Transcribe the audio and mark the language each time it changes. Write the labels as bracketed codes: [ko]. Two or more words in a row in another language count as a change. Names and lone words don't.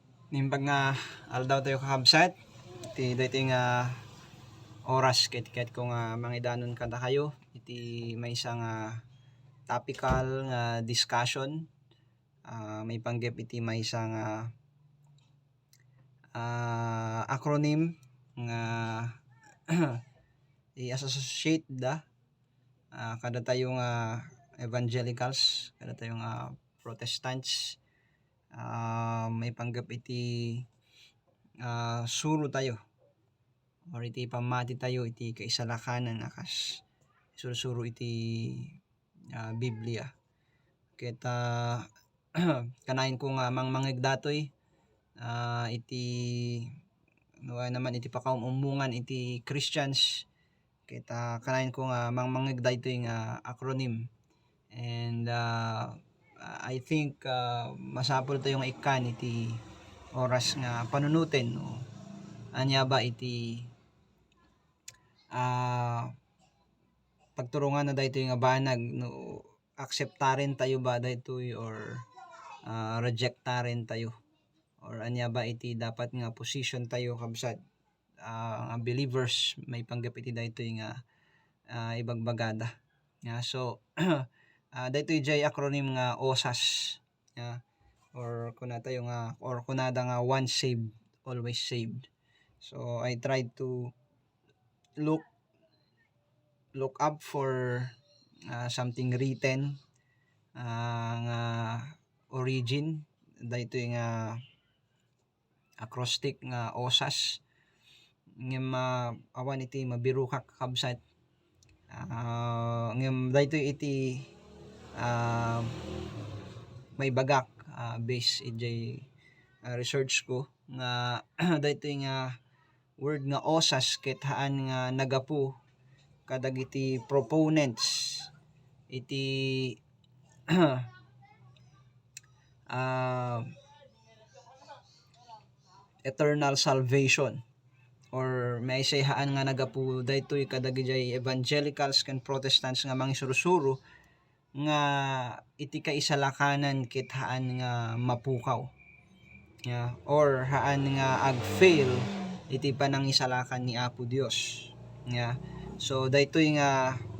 [ilo] Nimbag nga aldaw tayo kakabsat iti dito nga oras ket kung mangidanon kada kayo iti may isang topical nga discussion, may panggep iti may isang acronym nga i-associate da kada tayo nga evangelicals, kada tayo nga Protestants, may panggap iti suro tayo or iti pamati tayo iti kaisalakanan akas sursuro iti Biblia ket kanayon ko nga mangmangeg datoy iti naman iti pakaumumungan iti Christians ket kanayon ko nga mangmangeg daytoy nga acronym [en] and I think [ilo] masapol tayo nga ikan iti oras nga panunuten no anya ba iti pagturungan na daytoy nga banag no akseptaren tayo ba daytoy or rejectaren tayo or anya ba iti dapat nga position tayo kabsat nga believers may panggap iti daytoy nga ibagbagada so daytoy jay acronym nga OSAS or kuna tayo nga or kunada nga [en] once saved always saved. So I tried to look up for something written [ilo] nga origin daytoy nga acrostic nga OSAS ngem awan iti mabiro ka kabsat ngem daytoy iti may bagak based iti research ko nga daytoy nga word nga OSAS ket haan nga nagapu kadagiti proponents iti [en] eternal salvation [ilo] or may say haan nga nagapu daytoy kadagiti evangelicals ken Protestants nga mangisursuro nga iti kaisalakanan ket haan nga mapukaw or haan nga agfail iti panangisalakan ni Apo Dios so daytoy nga